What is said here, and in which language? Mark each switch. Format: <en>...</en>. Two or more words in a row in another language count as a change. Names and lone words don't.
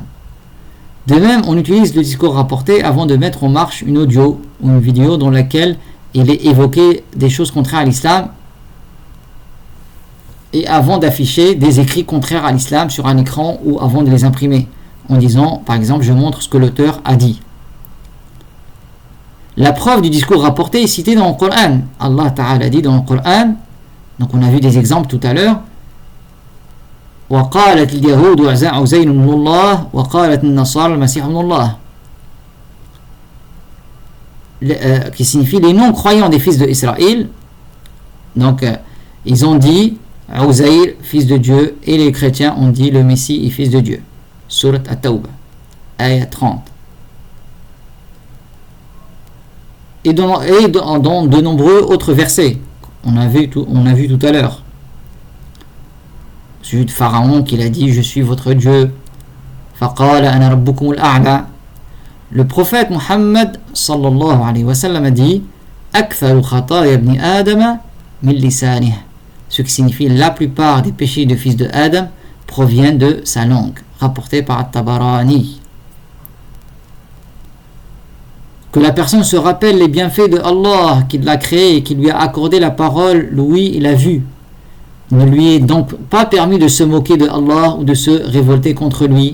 <fr>De même, on utilise le discours rapporté avant de mettre en marche une audio ou une vidéo dans laquelle il est évoqué des choses contraires à l'islam et avant d'afficher des écrits contraires à l'islam sur un écran ou avant de les imprimer en disant par exemple je montre ce que l'auteur a dit. La preuve du discours rapporté est citée dans le Coran. Allah Ta'ala dit dans le Coran, donc on a vu des exemples tout à l'heure,</fr> <ar>وقالت اليهود عزير بن الله وقالت النصارى المسيح ابن الله,</ar> <fr>qui signifie les non-croyants des fils d'Israël. Donc ils ont dit Uzair, fils de Dieu, et les chrétiens ont dit le Messie est fils de Dieu. Surat At-Tawbah, ayah 30. Et dans de nombreux autres versets, on a vu tout à l'heure. Celui de Pharaon qui a dit je suis votre Dieu.</fr> <ar>فقال أنا ربكم الأعلى.</ar> <fr>Le prophète Muhammad</fr> <ar>صلى الله عليه وسلم</ar> <fr>a dit</fr> <ar>أكثر خطايا ابن آدم من لسانه,</ar> <fr>ce qui signifie la plupart des péchés de fils de Adam proviennent de sa langue, rapporté par At-Tabarani. Que la personne se rappelle les bienfaits de Allah qui l'a créé et qui lui a accordé la parole, l'ouïe et la vue. Il ne lui est donc pas permis de se moquer de Allah ou de se révolter contre lui.</fr>